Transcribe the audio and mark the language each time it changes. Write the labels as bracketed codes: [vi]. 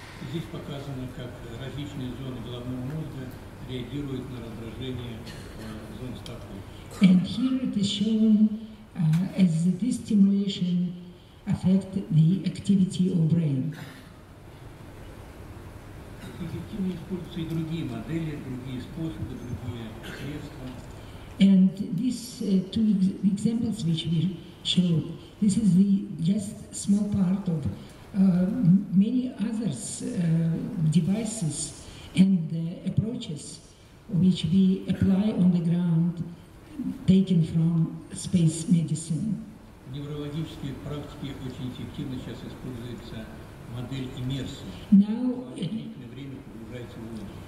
[ru] Здесь показано, как различные зоны головного мозга реагируют на раздражение зон стопы. [en] And here it is shown as this stimulation affect the activity of brain. [ru] Эффективно используются и другие модели, другие способы, другие средства. [en] And these two examples which we showed, this is just small part of many others devices and approaches which we apply on the ground, taken from space medicine. [ru] В неврологической практике очень эффективно сейчас используется модель иммерсии. Длительное время погружается в воду.